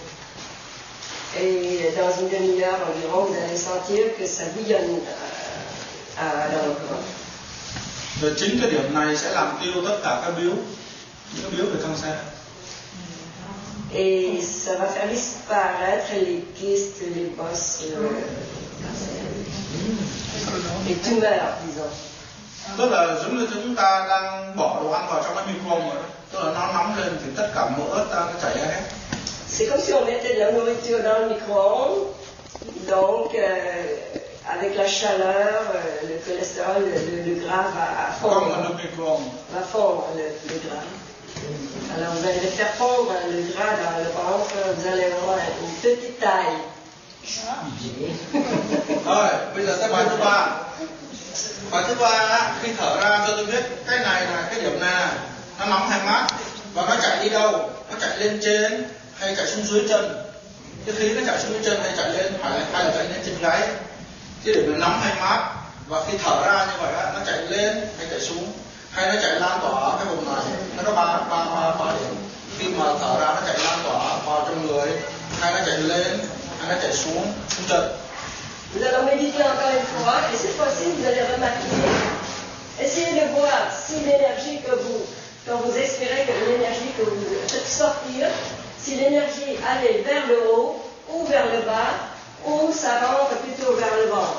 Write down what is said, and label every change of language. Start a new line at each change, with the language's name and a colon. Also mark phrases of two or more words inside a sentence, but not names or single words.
French: Et dans une demi-heure environ, vous allez sentir que ça bouillonne dans le corps.
Vietnamese: Rồi chính cái điểm này sẽ làm tiêu tất cả các biếu, những biếu về cancer.
French: Et ça va faire disparaître les kystes, les bosses, les tumeurs, disons.
Vietnamese: Tức là giống như chúng ta đang bỏ đồ ăn vào trong cái micro rồi đó. Tức là nó nóng lên thì tất cả mỡ ta nó chảy ra hết.
French: C'est comme si on mettait de la nourriture dans le micro-ondes, donc avec la chaleur, le cholestérol, le gras va fondre. Va fondre le gras. Alors vous allez faire fondre le gras dans le ventre, vous allez avoir une petite taille.
Vietnamese: Rồi, bây giờ sẽ bài thứ ba. Bài thứ ba khi thở ra cho tôi biết cái này là cái điểm này nó nóng hay mát và nó chạy đi đâu, nó chạy lên trên hay chạy xuống dưới chân. Cái khí nó chạy xuống dưới chân hay chạy lên hay là chạy lên trên gáy. Cái điểm là nóng hay mát và khi thở ra như vậy nó chạy lên hay chạy xuống hay nó chạy lan tỏa cái vùng này. Nó có ba điểm. Khi mà thở ra nó chạy lan tỏa vào trong người hay nó chạy lên hay nó chạy xuống chân.
French: Nous allons méditer encore une fois et cette fois-ci vous allez remarquer, essayez de voir si l'énergie quand vous expirez, que l'énergie que vous faites sortir, si l'énergie allait vers le haut ou vers le bas ou ça rentre plutôt vers le ventre.